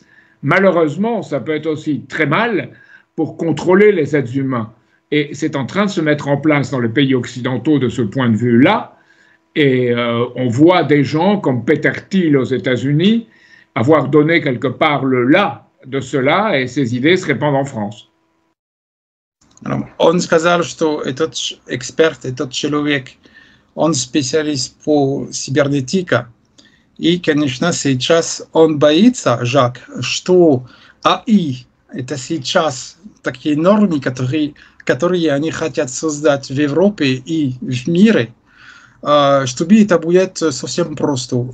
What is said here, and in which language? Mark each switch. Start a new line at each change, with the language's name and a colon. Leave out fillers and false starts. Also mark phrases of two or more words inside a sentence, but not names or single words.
French: Malheureusement, ça peut être aussi très mal pour contrôler les êtres humains. Et c'est en train de se mettre en place dans les pays occidentaux de ce point de vue-là. Et on voit des gens comme Peter Thiel aux États-Unis avoir donné quelque part le là de cela, et ces idées se répandent en France.
Russian: Он сказал, что этот эксперт, этот человек, он специалист по кибернетике. И, конечно, сейчас он боится, Жак, что АИ – это сейчас такие нормы, которые они хотят создать в Европе и в мире, чтобы это будет совсем просто.